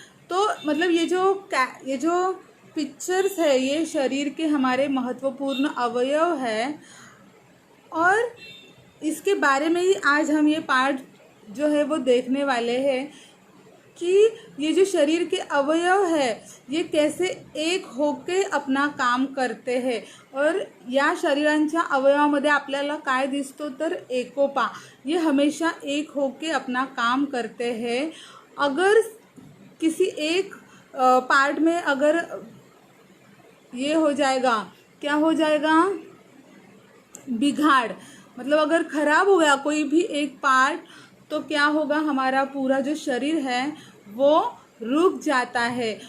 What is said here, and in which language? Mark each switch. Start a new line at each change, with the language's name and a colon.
Hindi: तो मतलब ये जो पिक्चर्स है ये शरीर के हमारे महत्वपूर्ण अवयव है और इसके बारे में ही आज हम ये पाठ जो है वो देखने वाले हैं कि ये जो शरीर के अवयव है ये कैसे एक होके अपना काम करते हैं।
Marathi: और या शरीरांच्या अवयवामध्ये आपल्याला काय दिसतो तर एकोपा,
Hindi: ये हमेशा एक होके अपना काम करते हैं। अगर किसी एक पार्ट में अगर ये हो जाएगा, क्या हो जाएगा, बिगाड़, मतलब अगर खराब हो गया कोई भी एक पार्ट तो क्या होगा, हमारा पूरा जो शरीर है वो रुक जाता है।